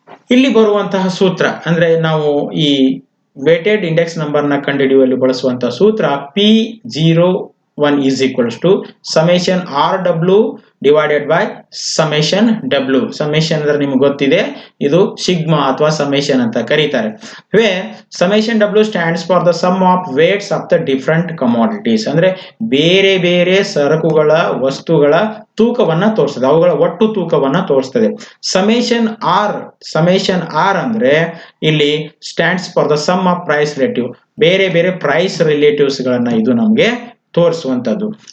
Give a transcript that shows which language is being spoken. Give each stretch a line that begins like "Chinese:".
Kannada: ಇಲ್ಲಿ ಬರುವಂತಹ ಸೂತ್ರ ಅಂದ್ರೆ ನಾವು ಈ ವೇಟೆಡ್ ಇಂಡೆಕ್ಸ್ ನಂಬರ್ ನ ಕಂಡುಹಿಡಿಯುವಲ್ಲಿ ಬಳಸುವಂತಹ ಸೂತ್ರ
English: P01 is equals to summation RW divided by summation W.
Kannada: summation ಅಂದ್ರೆ ನಿಮ್ಗೆ ಗೊತ್ತಿದೆ, ಇದು ಸಿಗ್ಮಾ ಅಥವಾ summation ಅಂತ ಕರೀತಾರೆ.
English: where summation W stands for the sum of weights of the different commodities.
Kannada: ಅಂದ್ರೆ ಬೇರೆ ಬೇರೆ ಸರಕುಗಳ ವಸ್ತುಗಳ ತೂಕವನ್ನ ತೋರಿಸ್ತದೆ, ಅವುಗಳ ಒಟ್ಟು ತೂಕವನ್ನ ತೋರಿಸ್ತದೆ.
English: summation R
Kannada: ಅಂದ್ರೆ ಇಲ್ಲಿ
English: stands for the sum of price relative,
Kannada: ಬೇರೆ ಬೇರೆ ಪ್ರೈಸ್ ರಿಲೇಟಿವ್ಸ್ ಗಳನ್ನ ಇದು ನಮ್ಗೆ ತೋರಿಸುವಂತದ್ದು.